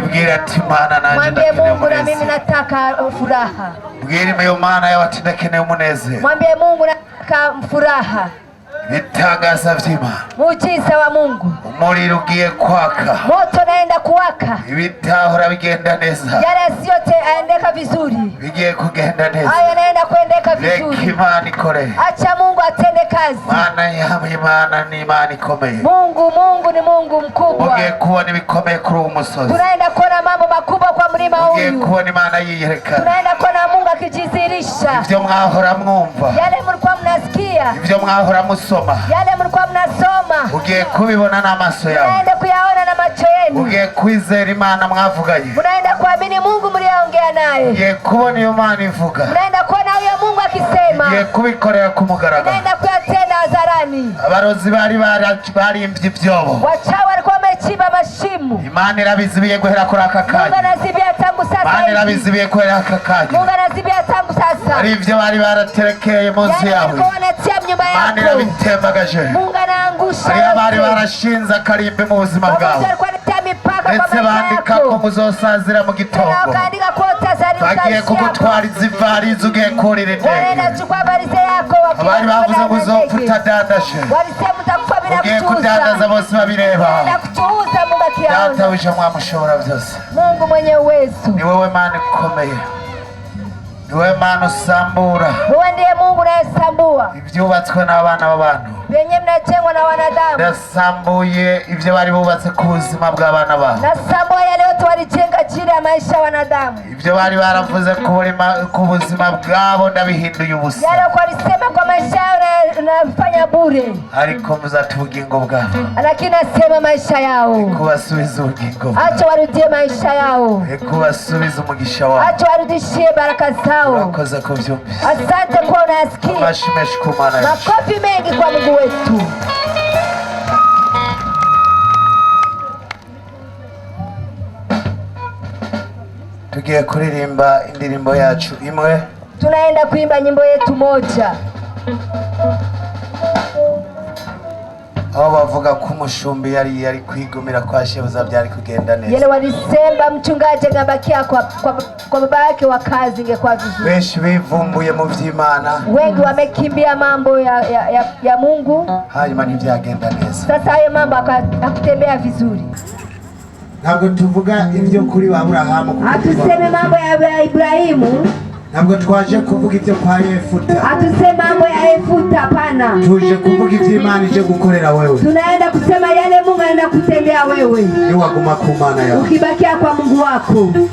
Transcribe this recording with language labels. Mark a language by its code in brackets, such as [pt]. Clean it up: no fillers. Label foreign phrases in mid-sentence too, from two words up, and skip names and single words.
[rn] Mwambie ati Mana nanje [sw] Mwambie Mungu na mimi nataka furaha. [rn] Mbwira iyo Mana yabatindakeneye umunezero. [sw] Mwambie Mungu nataka furaha. [rn] Ibitangaza vy'Imana. [sw] Muujiza wa Mungu. [rn] Umuriro ugiye kwaka. [sw] Moto naenda kuwaka. [rn] Ibitahora bigenda neza. [sw] Yale yote aendeka vizuri. [rn] Bigiye kugenda neza. [sw] Haya naenda kuendeka vizuri. [rn] Reka Imana ikore. [sw] Acha Mungu atende kazi. [rn] Mana yawe Imana ni Imana ikomeye. [sw] Mungu ni Mungu mkubwa. [rn] Ugiye kuona ibikomeye kuri uwo musozi. [sw] Tunaenda kuona mambo makubwa kwa mlima huu. [rn] Ugiye kuona Imana yiyerekana. [sw] Tunaenda kuona Mungu akijidhihirisha. [rn] Ivyo mwahora mwumva. [sw] Yale mlikuwa mnasikia. [rn] Ivyo mwahora musoma. [sw] Yale mlikuwa mnasoma. [rn] Ugiye kubibona n'amaso yawe. [sw] Tunaenda kuyaona na macho yenu. [rn] Ugiye kwizera Imana mwavuganye. [sw] Tunaenda kuamini Mungu mliongea naye. [rn] Ugiye kubona iyo Mana ivuga. [sw] Tunaenda kuona huyo Mungu akisema. [rn] Ugiye kubikorera ku mugaragaro. [sw] Tunaenda kuyatenda hadharani. [rn] Abarozi barimvye ivyobo. [sw] Wachawi walikuwa wamechimba mashimo. [rn] Imana irabizibiye guhera kuri aka kanya. [sw] Mungu anazibia tangu sasa. [rn] Imana irabizibiye guhera aka kanya. [sw] Mungu anazibia tangu sasa. [rn] Ari ivyo bari baraterekeye munsi yawe. Imana irabitembagaje. [sw] Mungu anaangusha. [rn] Ari abari barashinze akarimbi mu buzima bwawe. Ndetse bandika ko muzosazira mu gitondo. Bagiye kugutwariza ivarizi ugiye kurira indege. Abari bavuze ngo uzopfa utadandashe. Ugiye kudandaza bose babireba. Databuja mwamushobora byose. [sw] Mungu mwenye uwezo. [rn] Ni wewe Mana ikomeye. Ni wewe Mana usambura. [sw] Wewe ndiye Mungu unayesambua. [rn] Ivyubatswe n'abana b'abantu. [sw] Benye mnajengwa na wanadamu. [rn] Nasambuye ivyo bari bubatse ku buzima bw'abana babo. [sw] Nasambuye yale yote walijenga chini ya maisha ya wanadamu. [rn] Ivyo bari baravuze ku buzima bwabo ndabihinduye ubusa. [sw] Yale walisema kwa maisha yao nafanya bure. [rn] Ariko muzati ubugingo bwabo. [sw] Lakini nasema maisha yao. [rn] Kubasubiza ubugingo. [sw] Acha warudie maisha yao. [rn] Kubasubiza umugisha wao. [sw] Acha warudishie baraka zao. [rn] Urakoze kuvyumvise. [sw] Asante kwa unasikia. [rn] Mashimeshi kumana. [sw] Makofi mengi kwa Mungu wetu. [rn] Tugiye kuririmba indirimbo yacu imwe. [sw] Tunaenda kuimba nyimbo yetu moja. [rn] Aho bavuga ko umushumbi yari kwigumira kwa shebuza byari kugenda neza. [sw] Yale walisema mchungaji angebakia kwa baba yake wa kazi ingekuwa vizuri. [rn] Benshi bivumbuye mu vy'Imana. [sw] Wengi wamekimbia mambo ya Mungu. [rn] Hanyuma ntibyagenda neza. [sw] Sasa hayo mambo hakutembea vizuri. [rn] Ntabwo tuvuga ivyo kuri Abrahamu. [sw] Hatuseme mambo ya Ibrahimu. [rn] Ntabwo twaje kuvuga ivyo kwa Yefuta. [sw] Hatuseme mambo ya Yefuta, hapana. [rn] Tuje kuvuga ivyo Imana ije gukorera wewe. [sw] Tunaenda kusema yale Mungu anaenda kutendea wewe. [rn] Ni waguma ku Mana yawe. [sw] Ukibakia kwa Mungu wako.